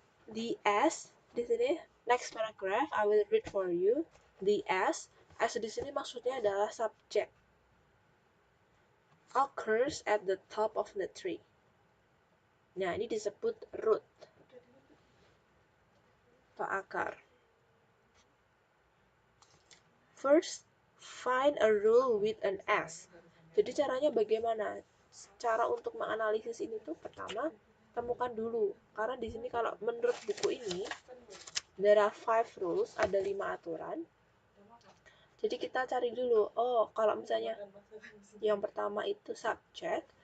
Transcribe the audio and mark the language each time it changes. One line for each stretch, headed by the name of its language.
English: The S
Indonesian: di sini,
English: next paragraph I will read for you.
Indonesian: The S di sini maksudnya adalah subject.
English: Occurs at the top of the tree.
Indonesian: Nah, ini disebut root atau akar.
English: First, find a rule with an S.
Indonesian: Jadi caranya bagaimana? Cara untuk menganalisis ini tuh pertama, temukan dulu. Karena di sini kalau menurut buku ini,
English: there are 5 rules,
Indonesian: ada 5 aturan. Jadi kita cari dulu, oh kalau misalnya yang pertama itu subject.